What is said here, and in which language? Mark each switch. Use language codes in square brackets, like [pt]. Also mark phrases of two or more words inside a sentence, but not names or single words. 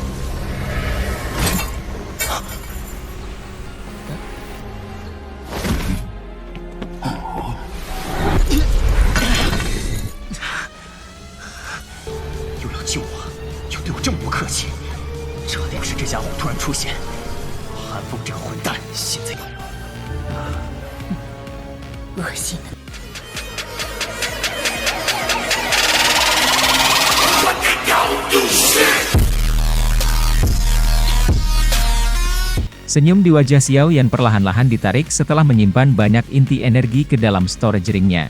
[zh] 又要救我，又对我这么不客气，这得是这家伙突然出现。韩风这个混蛋，现在恶心的。 [id] Senyum di wajah Xiao Yan perlahan-lahan ditarik setelah menyimpan banyak inti energi ke dalam [en] storage ringnya.